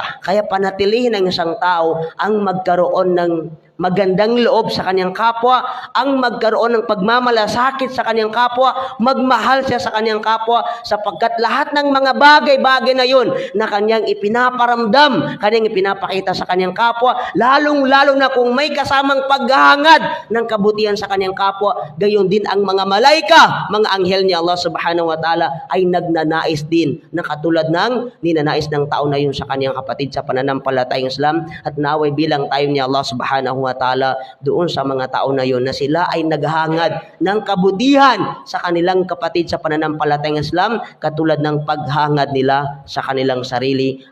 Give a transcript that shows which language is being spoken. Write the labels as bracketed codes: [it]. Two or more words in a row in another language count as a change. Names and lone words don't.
[tl] Kaya panatilihin ng isang tao ang magkaroon ng magandang loob sa kanyang kapwa, ang magkaroon ng pagmamalasakit sa kanyang kapwa, magmahal siya sa kanyang kapwa, sapagkat lahat ng mga bagay-bagay na yun na kanyang ipinaparamdam, kanyang ipinapakita sa kanyang kapwa, lalong-lalo na kung may kasamang paghahangad ng kabutihan sa kanyang kapwa, gayon din ang mga malaika, mga anghel ni Allah [ar] سبحانه وتعالى [tl] ay nagnanais din na katulad ng ninanais ng tao na yun sa kanyang kapatid sa pananampalatayang Islam, at naway bilang tayo ni Allah [ar] سبحانه وتعالى [tl] doon sa mga tao na yun na sila ay naghahangad ng kabutihan sa kanilang kapatid sa pananampalatayang Islam katulad ng paghangad nila sa kanilang sarili.